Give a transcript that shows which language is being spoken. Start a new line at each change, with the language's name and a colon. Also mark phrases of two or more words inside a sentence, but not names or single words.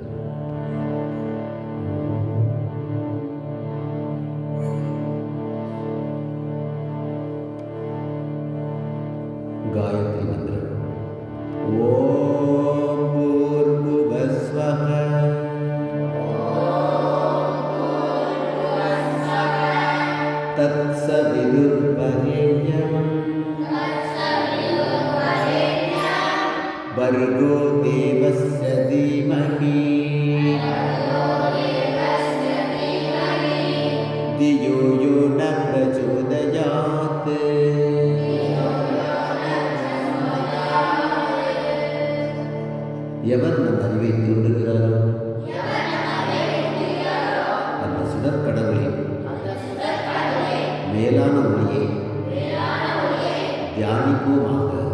Tamil: காயத்ரி மந்திரம்.
Sanskrit: ॐ भूर्भुवस्वः तत्सवितुर्वरेण्यं भर्गो देवस्य धीमहि धियो यो न प्रचोदयात्.
Tamil: எவர் நம் அறிவை தூண்டுகிறாரோ அந்த சுடர் கடவுளின் மேலான ஒளியை தியானிப்போமாக.